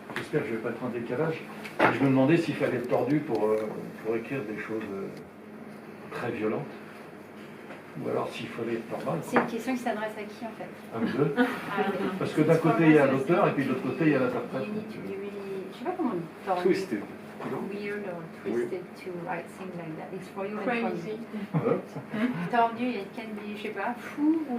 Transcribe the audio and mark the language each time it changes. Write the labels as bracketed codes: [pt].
[fr] J'espère que je ne vais pas être en décalage. Je me demandais s'il fallait être tordu pour écrire des choses très violentes. Ou alors s'il fallait être normal. C'est une question qui s'adresse à qui en fait? À vous deux. Ah, oui. Parce que d'un côté il y a l'auteur et puis de l'autre côté il y a l'interprète. [en] You need to be really, [fr] je sais pas comment on dit. Tordu. [en] Twisted. [fr] Non? [en] Weird or twisted to write things like that. It's for you and Crazy. [fr] Voilà. [en] for me. [fr] Tordu, [en] it can be, [fr] je sais pas, fou ou